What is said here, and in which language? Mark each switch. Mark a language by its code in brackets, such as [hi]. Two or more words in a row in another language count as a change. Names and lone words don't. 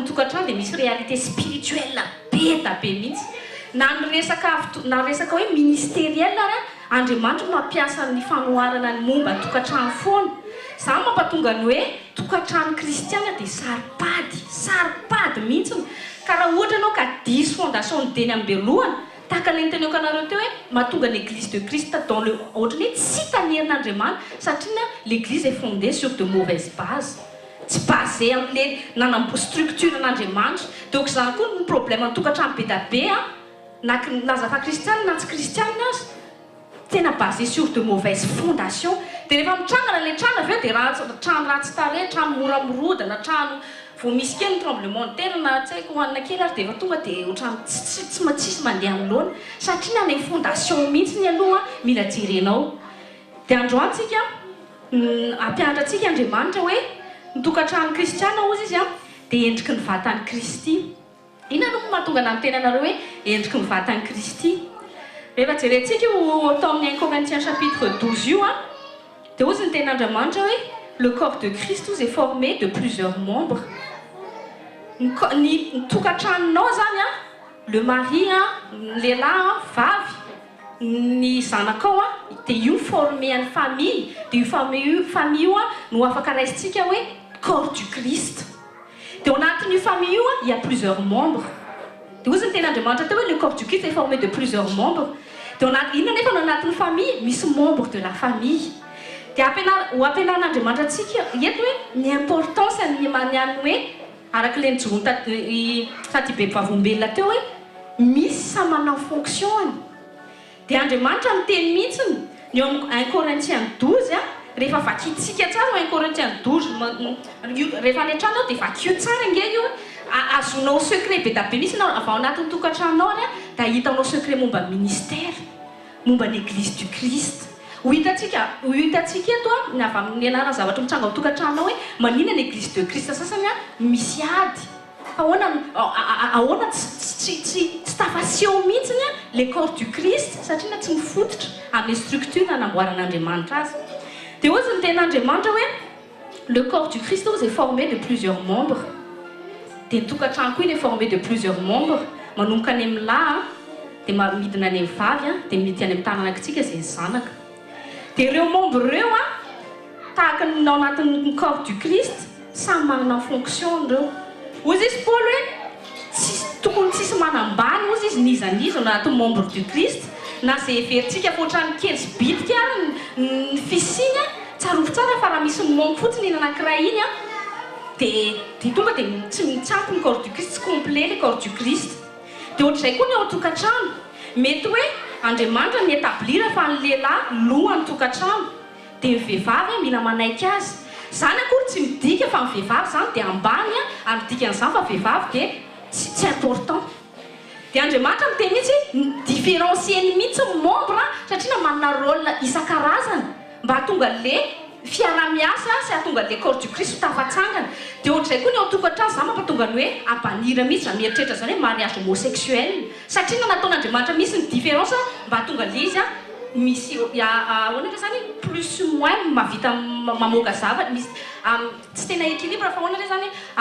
[mg] tokantrano dia misy [fr] réalité spirituelle [mg] be da be mihitsy na resaka hoe ministériel ary Andriamanitra mampiasa ny fanoharana ny momba ny tokantrano foana zany mampatonga ny hoe tokantrano kristiana dia saripady mihitsiny ka raha ohatra ianao ka diso fondation ny deny ambelohana tahaka ilay nyteneko anareo teo hoe mahatonga [fr] l'église de Christ dans le [mg] ohatrany hoe tsy tanerin'Andriamanitra satria [fr] l'église est fondée sur de mauvaises bases [mg] tsy basé amin'ilay nanambo structure n'Andriamanitra donc zany koa ny problème ny tokantrano be da be laza fa kristiana na tsy kristiana azy tena [fr] basé sur de mauvaises fondations [mg] dia rehefa mitrangana ilay trano avy eo dia trano ratsy tarehy trano moramorodana trano vao misy kely ny [fr] tremblement de terre [mg] na tsy haiko hoanina kely ary dia efa tonga dia ohatrany tsy mandeha amin'loana satria na ny fondation mihitsy ny aloha mila jerenao dia androany tsika ampianatra antsika Andriamanitra hoe ny tokantrano kristiana ozy izy dia endriky ny vatan'i Kristy. Inona no mahatonga na miteny anareo hoe endriky ny vatan'i Kristy rehefa jerentsika tao amin'ny 1 Corinthiens chapitre 12 io dia ozy ny tenin'Andriamanitra hoe [fr] le corps de Christ est formé de plusieurs membres. [mg] Ny tokantranonao zany le mari lehilahy vavy ny zanakao dia io formé any famille dia io famille io no afaka raisitsika hoe [fr] corps du [mg] Christ dia au anatin'io famille io [fr] il y a plusieurs membres [mg] dia ozy ny tenin'Andriamanitra teo hoe [fr] le corps du Christ est formé de plusieurs membres [mg] dia inona nefa no anatin'ny famille misy [fr] membre de la famille [mg] dia ho ampianaran'Andriamanitra antsika eto hoe ny importance ny maniany hoe araka ilay nijorony sady be mpivavolombelona teo hoe misy samy manao fonctionny dia Andriamanitra miteny mihitsiny ny eo amin'ny 1 Corinthiens 12 rehefa vakitsika tsara 1 Corinthiens 12 rehefa any an-trano dia vakio tsara nge io azonao secret be da be mihitsy nao avy ao anatin'ny tokantranonao any dia hitanao secret momba ministère momba ny [fr] église du Christ [mg] ho hitantsika eto ny avy amin'ny anarana zavatra mitsanga ao tokantranonao hoe manina ny [fr] église de Christ [mg] sasany misy ady ahoana tsy tafaseho mihitsiny le [fr] corps du Christ [mg] satria na tsy mifototra amin'ny structure nanamboaran'Andriamanitra azy dia ozy ny ten'Andriamanitra hoe [fr] le corps du Christ est formé de plusieurs membres [mg] dia ny tokantrano koa [fr] il est formé de plusieurs membres [mg] manomboka any amin'ny lahy dia midina any amin'ny vavy dia midina any amin'ny tananakitsika izay ny zanaka dia ireo membre ireo tahaka ao anatin'ny [fr] corps du Christ [mg] samy manana fonction ireo ozy izy Paul hoe tokony tsisy manambany ozy izy nizaniza na anatin'ny [fr] membre du Christ [mg] na zay heverintsika fotrany kely sy bitika ny fisiny tsarovy tsara fa raha misy membre fotsiny iny anankiray iny dia tonga dia tsy mitsampy ny [fr] corps du Christ [mg] tsy [fr] complet le corps du Christ [mg] dia ohatr'izay koa ny ao tokantrano mety hoe Andriamanitra ny établira fa ny lehilahy lohany tokantrano dia ny vehivavy mila manaiky azy zany akory tsy midika fa ny vehivavy zany dia ambany ary dikan'izany fa vehivavy dia tsy important dia Andriamanitra miteny mihitsy différencieny mihitsy membre satria na manana rôle isan-karazany mba hatonga le fiara-miasa sy hatonga le [fr] corps du Christ [mg] tafatsangana dia ohatr'izay koa ny ao tokantrano zany mampatonga ny hoe ampanira mihitsy zany mieritreritra zany hoe [fr] mariage homosexuel [mg] satria na nataon'Andriamanitra misy ny différence mba hatonga le izy misy ahoana re zany [fr] plus moins [mg] mavita mamoaka zavatra misy tsy tena équilibre fa ahoana re zany